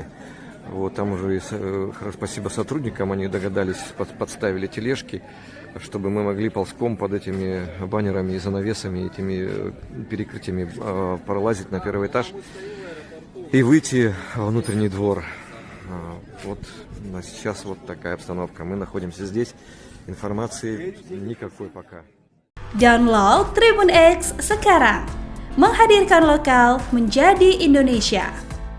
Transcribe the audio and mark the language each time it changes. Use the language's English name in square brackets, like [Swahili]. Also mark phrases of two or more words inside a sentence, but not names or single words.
[Russian] Вот, там уже, спасибо сотрудникам, они догадались, подставили тележки, чтобы мы могли ползком под этими баннерами и занавесами, этими перекрытиями пролазить на 1-й этаж и выйти во внутренний двор. Вот сейчас вот такая обстановка. Мы находимся здесь. Информации никакой пока. [Indonesian] Download Tribun X sekarang. Menghadirkan lokal menjadi Indonesia.